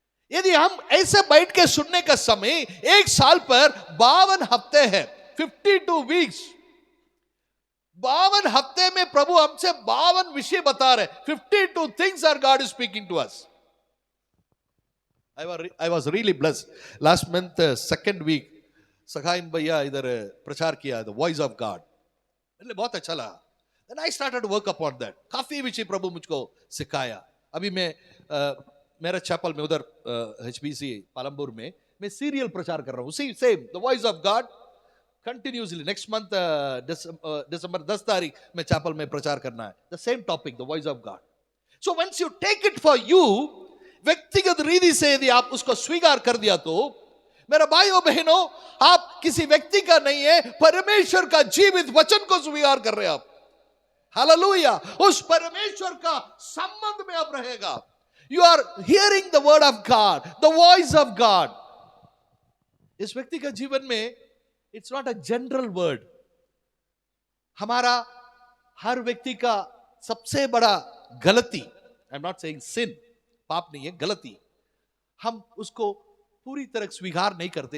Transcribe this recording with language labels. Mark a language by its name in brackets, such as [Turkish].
[Hindi] यदि हम ऐसे बैठ के सुनने का समय, 1 साल पर 52 हफ्ते हैं, [English] 52 weeks. [Hindi] 52 हफ्ते में प्रभु हमसे 52 विषय बता रहे. [English] 52 things are God is speaking to us. I was really blessed. Last month, second week, [Hindi] सखाइन भैया इधर प्रचार किया, [English] the voice of God. [Hindi] मतलब बहुत अच्छा लगा. [English] Then I started to work upon that. [Hindi] काफी विषय प्रभु मुझको सिखाया. अभी मैं मेरा चैपल में उधर HBC पालमपुर में मैं सीरियल प्रचार कर रहा हूँ. [English] See, same, the voice of God continuously. Next month, [Hindi] December 10 तारीख में चैपल में प्रचार करना है. [English] The same topic, the voice of God. So once you take it for you, [Hindi] व्यक्तिगत रीति से यदि आप उसको स्वीकार कर दिया तो मेरा भाइयों बहनों, आप किसी व्यक्ति का नहीं है, परमेश्वर का जीवित वचन को स्वीकार कर रहे हैं आप. हालेलुया. उस परमेश्वर का संबंध में आप रहेगा. [English] You are hearing the word of God, the voice of God. [Hindi] इस व्यक्ति का जीवन में [English] it's not a general word. [Hindi] हमारा हर व्यक्ति का सबसे बड़ा गलती, [English] I'm not saying sin, [Hindi] पाप नहीं है, गलती, हम उसको पूरी तरह स्वीकार नहीं करते.